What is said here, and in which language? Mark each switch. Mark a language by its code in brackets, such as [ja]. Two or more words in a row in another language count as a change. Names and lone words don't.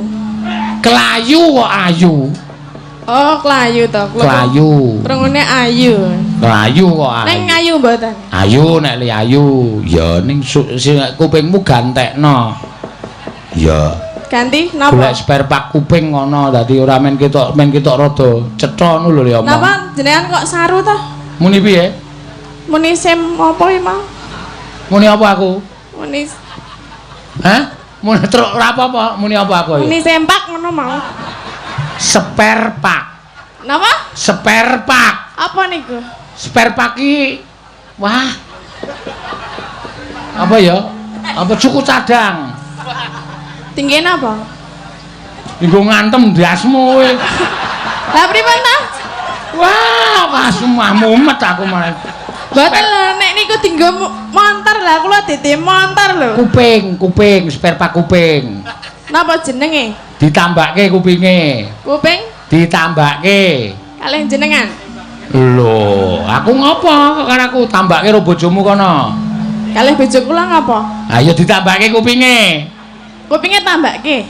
[jv] Kelayu kok ayu. Oh, Klayu to. Kelayu. Krungune Ayu. Kelayu kok ayu. Ning Ayu mboten. Ayu nek li ayu. Ya ning kupingmu gantekno. Ya. Ganti napa? Golek [en] spare part [jv] kuping ngono dadi ora men ketok rada cetha ngono lho ya omong. Napa jenengan kok saru to? Muni piye? Muni sem apa iki mau? Muni apa aku? Muni Hah? Muni truk ora apa-apa, muni apa aku? muni sempak ngono mau. [en] Spare part. [jv] Napa? [en] Spare part. [jv] Apa niku? [en] Spare part [jv] iki wah. Apa ya? Apa cukup cadang? Tinggi napa? Nggo ngantem ndasmu kowe. Lah pripun ta? Wah, pasumah mumet aku malah. Boten lho, nek niku dienggo montor lah kula dite montor lho. Kuping, [en] spare part [jv] kuping. Napa jenenge? Ditambahke kupinge. Kuping Ditambahke. kalih jenengan. Lho, aku ngopo karo aku tambahke karo bojomu kono. Kalih bojo kula ngapa? Ayo ditambahke kupinge. Kupinge tambahke.